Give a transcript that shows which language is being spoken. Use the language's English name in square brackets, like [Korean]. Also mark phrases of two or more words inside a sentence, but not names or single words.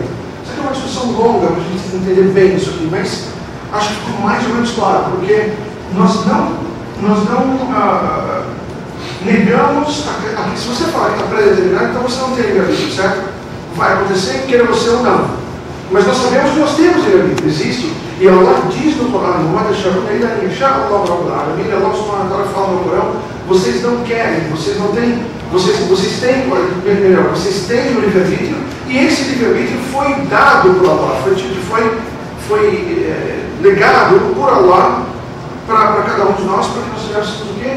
[Portuguese] Isso aqui é uma discussão longa para a gente entender bem isso aqui, mas acho que ficou mais ou menos claro, porque nós não negamos, se você falar que está pré-determinado, então você não tem livre-arbítrio, certo? Vai acontecer, queira você ou não. Mas nós sabemos que nós temos livre-arbítrio, existe. E Allah diz no Corão, Allah [Arabic] سبحانه وتعالى [Portuguese] fala no Corão, vocês não querem, vocês têm o livre-arbítrio, e esse livre-arbítrio foi dado por Allah, foi legado por Allah para cada um de nós, para que nós tivéssemos o quê?